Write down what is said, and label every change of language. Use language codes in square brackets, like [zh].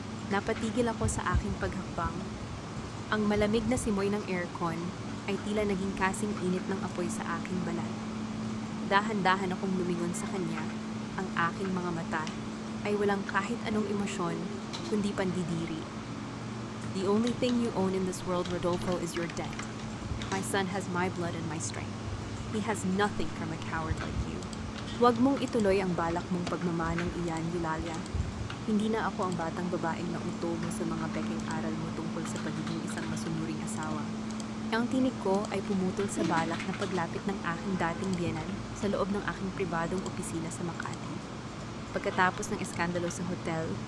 [tl] Napatigil ako sa aking paghakbang. Ang malamig na simoy ng aircon ay tila naging kasing init ng apoy sa aking balat. Dahan-dahan akong lumingon sa kanya. Ang aking mga mata ay walang kahit anong emosyon, kundi pandidiri. [en] The only thing you own in this world, Rodolfo, is your debt. My son has my blood and my strength. He has nothing from a coward like you. [tl] Huwag mong ituloy ang balak mong pagmamanong iyan, Eulalia. Hindi na ako ang batang babaeng nauto mo sa mga peking aral mo tungkol sa pagiging isang masunuring asawa. Ang tinig ko ay pumutol sa balak na paglapit ng aking dating biyenan sa loob ng aking pribadong opisina sa Makati. Pagkatapos ng eskandalo sa hotel,